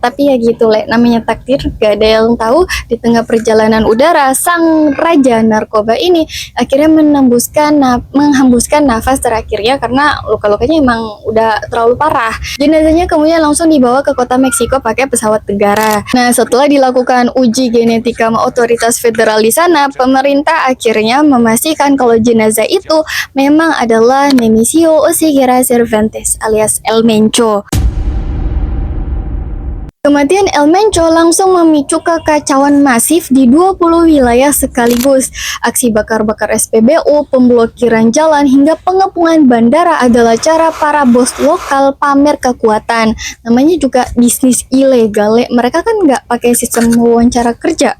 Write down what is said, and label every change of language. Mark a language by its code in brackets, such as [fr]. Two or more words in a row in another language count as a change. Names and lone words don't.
[id] Tapi ya gitu namanya takdir, gak ada yang tahu di tengah perjalanan udara sang raja narkoba ini akhirnya menghembuskan nafas terakhirnya karena luka-lukanya emang udah terlalu parah. Jenazahnya kemudian langsung dibawa ke kota Meksiko pakai pesawat negara. Nah, setelah dilakukan uji genetika sama otoritas federal di sana, pemerintah akhirnya memastikan kalau jenazah itu memang adalah Nemesio Oseguera Cervantes alias El Mencho. Kematian El Mencho langsung memicu kekacauan masif di 20 wilayah sekaligus. Aksi bakar-bakar SPBU, pemblokiran jalan, hingga pengepungan bandara adalah cara para bos lokal pamer kekuatan. Namanya juga bisnis ilegal. Mereka kan nggak pakai sistem wawancara kerja.